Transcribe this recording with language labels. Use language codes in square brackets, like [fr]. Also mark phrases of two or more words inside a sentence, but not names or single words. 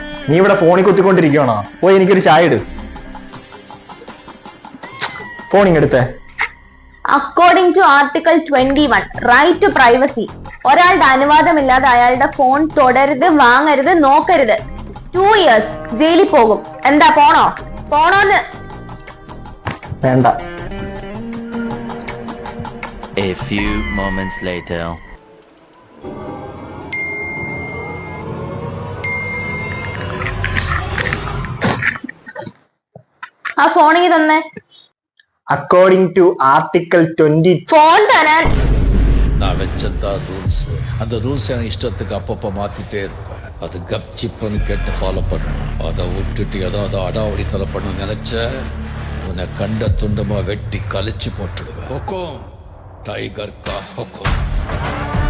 [ml] നീ ഇവിടെ ഫോണിൽ കുത്തിക്കൊണ്ടിരിക്കണോ? പോയി എനിക്കൊരു ചായ ഇട്. ഫോണിങ്ങെടുത്തേ. [en] according to article 21 right to privacy, [ml] ഒരാളുടെ അനുവാദമില്ലാതെ അയാളുടെ ഫോൺ തൊടരുത്, വാങ്ങരുത്, നോക്കരുത്. 2 years ജയിലിൽ പോകും. എന്താ പോണോന്ന്? വേണ്ട. [en] A few moments later. [ml] ആ ഫോണിങ് തന്നെ. [en] according to article 20. [ml] ഫോൺ തരാൻ. [ta] நான் வச்சதா ரூல்ஸ். அந்த ரூல்ஸ் என் இஷ்டத்துக்கு அப்பப்போ மாத்திட்டே இருப்பேன். அது கப்சிப்புன்னு கேட்டு ஃபாலோ பண்ணணும். அதை விட்டுட்டு ஏதாவது அடாவடித்தலை பண்ண நினைச்ச உன்னை கண்ட துண்டமா வெட்டி கழிச்சு போட்டுடுவேன். [hi] हुकुम टाइगर का हुकुम.